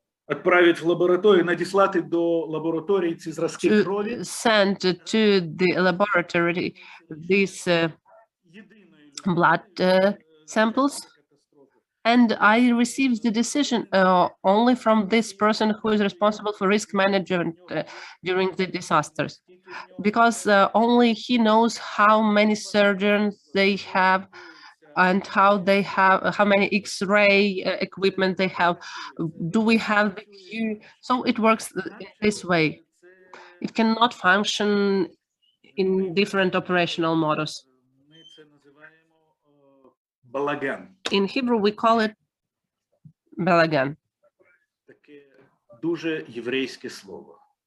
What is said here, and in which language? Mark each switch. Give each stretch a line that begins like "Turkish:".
Ukrainian: відправити в лабораторію, надіслати до лабораторії ці зразки крові.
English: to send to the laboratory these blood samples. And I receive the decision only from this person who is responsible for risk management during the disasters, because only he knows how many surgeons they have and how many X-ray equipment they have. Do we have the queue? So it works in this way. It cannot function in different operational models.
Ukrainian: Ми це називаємо балаган.
English: In Hebrew, we call it balagan.
Ukrainian: Таке дуже єврейське слово.